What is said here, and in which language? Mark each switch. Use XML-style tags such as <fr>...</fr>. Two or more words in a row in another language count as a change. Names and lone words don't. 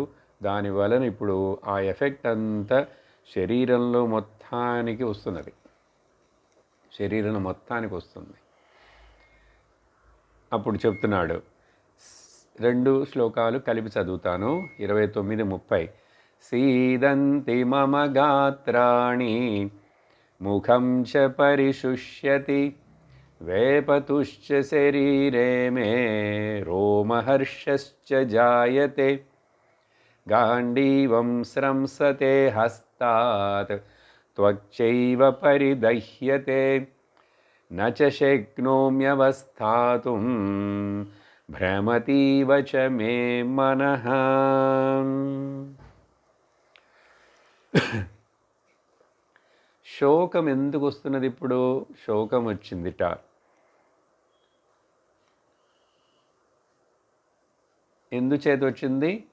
<te>దానివలన ఇప్పుడు ఆ ఎఫెక్ట్ అంతా శరీరంలో మొత్తానికి వస్తున్నది, శరీరంలో మొత్తానికి వస్తుంది. అప్పుడు చెప్తున్నాడు, 2 శ్లోకాలు కలిపి చదువుతాను, 29:30.</te> <sa>सीदन्ति मम गात्राणि मुखं च परिशुष्यति वेपतुश्च शरीरे मे रोमहर्षश्च जायते गाण्डीवं स्रंसते हस्तात् त्वक्चैव परिदह्यते न च शक्नोम्यवस्थातुं भ्रमतीव च मे मनः.</sa> <te>శోకం ఎందుకు వస్తున్నది? ఇప్పుడు శోకం వచ్చిందిట. ఎందుచేత వచ్చింది?</te>